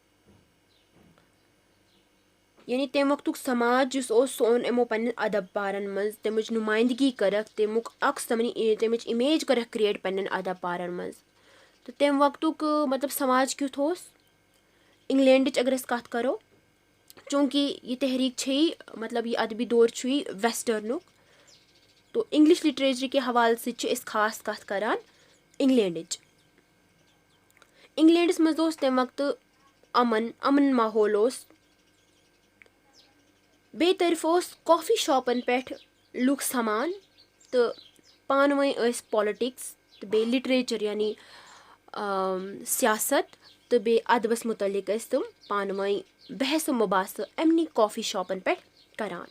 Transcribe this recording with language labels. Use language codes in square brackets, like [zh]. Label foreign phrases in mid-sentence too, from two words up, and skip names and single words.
[ks] یعنی تمہِ وقتُک سماج یُس اوس سُہ اوٚن یِمو پنٕنٮ۪ن اداپارن منٛز تمِچ نُمٲیندگی کٔرکھ تمیُک تمِچ اِمیج کٔرکھ کریٹ پنٕنٮ۪ن اداپارن منٛز. تہٕ تمہِ وقتُک مطلب سماج کیُتھ اوس. انگلینڈٕچ اگر أسۍ کتھ کرو چوٗنٛکہِ یہِ تحریٖک چھےٚ مطلب یہِ ادبی دور چھُ یہِ ویسٹٲرنُک تو [en] English literature [ks] کہِ حوالہٕ سۭتۍ چھِ أسۍ خاص کتھ کران انگلینڈٕچ. انگلینڈس منٛز اوس تمہِ وقتہٕ امن ماحول اوس. بیٚیہِ طرفہٕ اوس کافی شاپن پٮ۪ٹھ لُکھ سمان تہٕ پانہٕ ؤنۍ ٲسۍ پالٹکس تہٕ بیٚیہِ لٹریچر یعنی سیاست تہٕ بیٚیہِ ادبس مُتعلق ٲسۍ تِم پانہٕ ؤنۍ بحث مُباحثہٕ اَمنٕے کافی شاپن پٮ۪ٹھ کران.